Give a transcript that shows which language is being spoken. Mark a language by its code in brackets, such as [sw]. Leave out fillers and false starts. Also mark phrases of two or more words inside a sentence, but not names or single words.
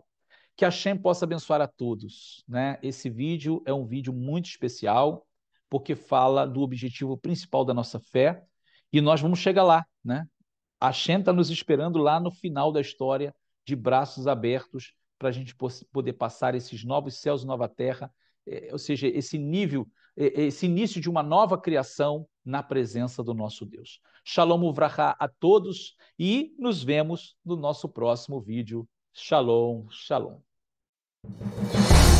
[pt] Que a Hashem possa abençoar a todos, né? Esse vídeo é um vídeo muito especial, porque fala do objetivo principal da nossa fé, e nós vamos chegar lá, né? A Hashem está nos esperando lá no final da história, de braços abertos, para a gente poder passar esses novos céus e nova terra, ou seja, esse nível, esse início de uma nova criação na presença do nosso Deus. [he] שלום וברכה [pt] a todos e nos vemos no nosso próximo vídeo. [he] שלום, שלום.